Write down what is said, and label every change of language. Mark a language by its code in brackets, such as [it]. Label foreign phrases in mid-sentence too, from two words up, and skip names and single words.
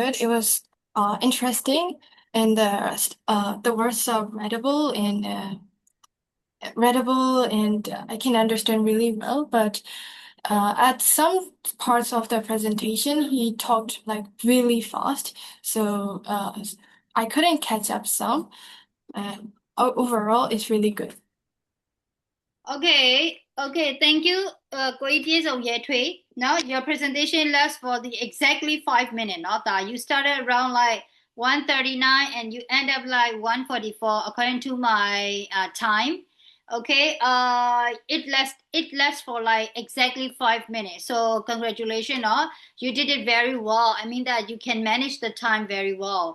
[en] It was interesting and the words are readable and I can understand really well, but at some parts of the presentation he talked like really fast. So I couldn't catch up some. Overall it's really good. Okay, thank you. ကိုကြီးပြေဆုံးရဲထွေ Now your presentation lasts for the exactly 5 minutes. Not that you started around like 1:39 and you end up like 1:44 according to my time. Okay, it lasts for like exactly 5 minutes. So congratulations, you did it very well. I mean that you can manage the time very well.